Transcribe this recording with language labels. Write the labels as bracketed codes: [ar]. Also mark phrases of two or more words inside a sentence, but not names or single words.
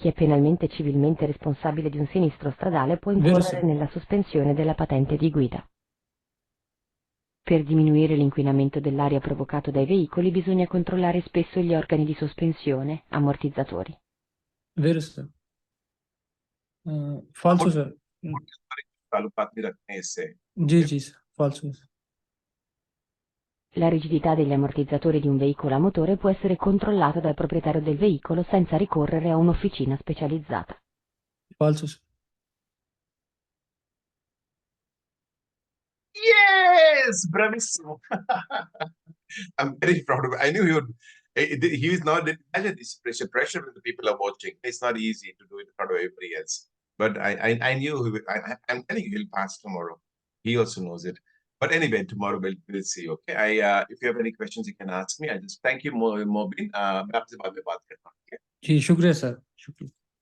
[it] Chi è penalmente e civilmente responsabile di un sinistro stradale può Vero, incorrere sir. nella sospensione della patente di guida. Per diminuire l'inquinamento dell'aria provocato dai veicoli bisogna controllare spesso gli organi di sospensione, ammortizzatori. Vero, sir. Falso, sir. [hi] चालू बात नहीं रखते हैं इससे जी sir. [it] Falso, sir. La rigidità degli ammortizzatori di un veicolo a motore può essere controllata dal proprietario del veicolo senza ricorrere a un'officina specializzata. Falso, sir. [en] Yes, bravissimo. I'm very proud of it. I knew he would. He was not. Imagine this pressure when the people are watching. It's not easy to do it in front of everybody else. But I knew he would. I'm telling you, he'll pass tomorrow. He also knows it. But anyway, tomorrow we'll see. Okay. If you have any questions, you can ask me. I just thank you, Mobin. [hi] मैं आपसे बाद में बात करता हूँ. जी शुक्रिया सर शुक्रिया